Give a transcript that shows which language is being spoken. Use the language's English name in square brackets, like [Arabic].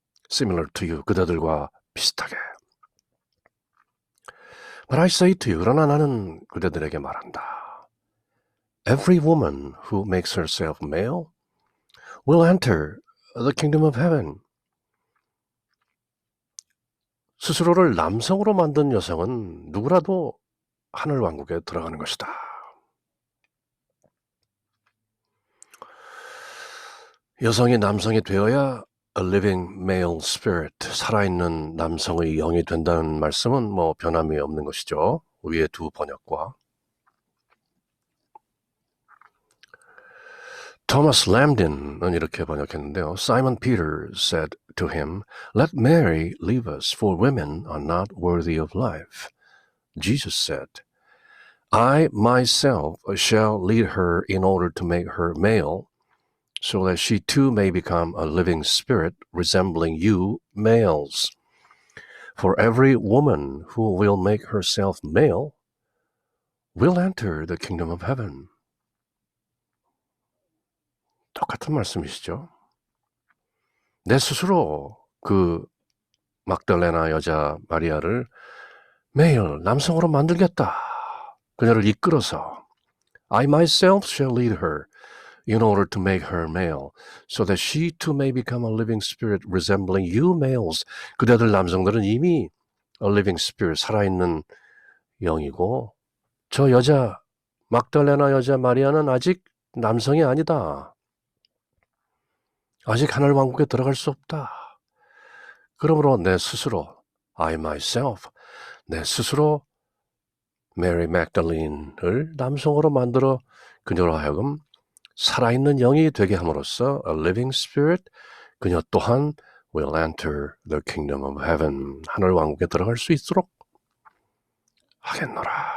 [English] Similar to you, [Korean] 그대들과 비슷하게. [English] But I say to you, [Korean] 그러나 나는 그대들에게 말한다. [English] Every woman who makes herself male will enter the kingdom of heaven. [Korean] 스스로를 남성으로 만든 여성은 누구라도 하늘 왕국에 들어가는 것이다. 여성이 남성이 되어야 [English] a living male spirit, [Korean] 살아있는 남성의 영이 된다는 말씀은 변함이 없는 것이죠. 위에 두 번역과. Thomas Lamdin은 이렇게 번역했는데요. [English] Simon Peter said to him, Let Mary leave us, for women are not worthy of life. Jesus said, I myself shall lead her in order to make her male, so that she too may become a living spirit resembling you males. For every woman who will make herself male will enter the kingdom of heaven. [Korean] 똑같은 말씀이시죠. 내 스스로 그 막달레나 여자 마리아를 매일 남성으로 만들겠다. 그녀를 이끌어서 [English] I myself shall lead her in order to make her male, so that she too may become a living spirit resembling you males. [Korean] 그대들 남성들은 이미 [English] a living spirit, [Korean] 살아있는 영이고 저 여자 막달레나 여자 마리아는 아직 남성이 아니다. 아직 하늘 왕국에 들어갈 수 없다. 그러므로 내 스스로 [English] I myself, [Korean] 내 스스로 메리 맥달린을 남성으로 만들어 그녀로 하여금 살아있는 영이 되게 함으로써 [English] a living spirit, [Korean] 그녀 또한 [English] will enter the kingdom of heaven, [Korean] 하늘 왕국에 들어갈 수 있도록 하겠노라.